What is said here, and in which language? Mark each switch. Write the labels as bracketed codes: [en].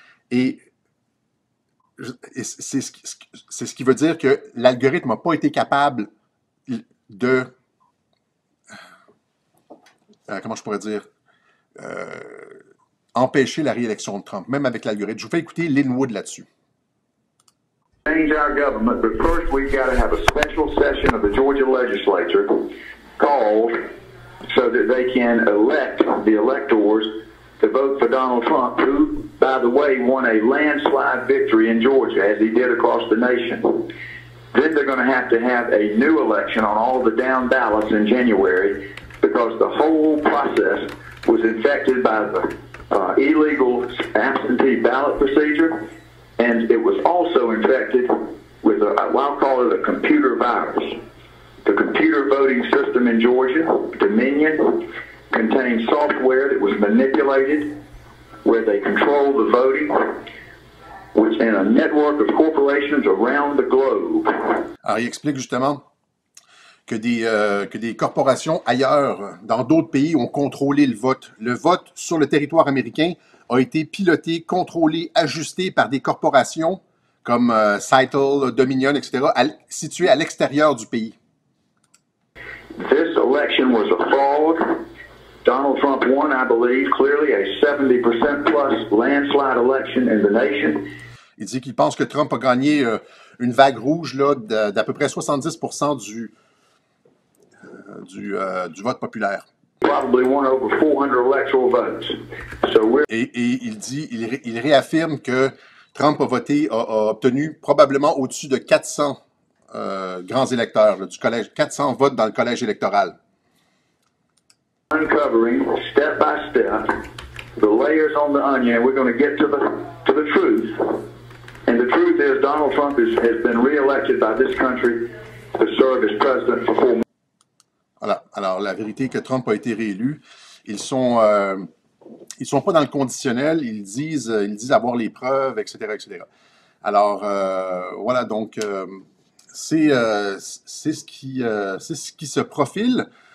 [fr] Et c'est ce qui veut dire que l'algorithme n'a pas été capable de... comment je pourrais dire? Empêcher la réélection de Trump, même avec l'algorithme. Je vous fais écouter Lin Wood là-dessus. [en] Change our government, but first we've got to have a special session of the Georgia legislature called so that they can elect the electors to vote for Donald Trump, who, by the way, won a landslide victory in Georgia, as he did across the nation. Then they're going to have a new election on all the down ballots in January, because the whole process was infected by the illegal absentee ballot procedure, and it was also infected with I'll call it a computer virus. The computer voting system in Georgia, Dominion, contains software that was manipulated, where they control the voting, which in a network of corporations around the globe. [fr] Alors, il explique justement que des corporations ailleurs, dans d'autres pays, ont contrôlé le vote. Le vote sur le territoire américain a été piloté, contrôlé, ajusté par des corporations comme Cytel, Dominion, etc., situées à l'extérieur du pays. [en] This election was a fraud. Donald Trump won, I believe, clearly a 70% plus landslide election in the nation. [fr] Il dit qu'il pense que Trump a gagné une vague rouge là, d'à peu près 70% du vote populaire. [en] Probably won over 400 electoral votes. So [fr] et il réaffirme que Trump a obtenu probablement au-dessus de 400 grands électeurs, là, du collège, 400 votes dans le collège électoral. [en] Uncovering step by step the layers on the onion, and we're going to get to the truth. And the truth is, Donald Trump has been re-elected by this country to serve as president for 4 months. [fr] Voilà. Alors, la vérité est que Trump a été réélu. Ils sont pas dans le conditionnel. Ils disent avoir les preuves, etc., etc. Alors, voilà. Donc, c'est ce qui se profile.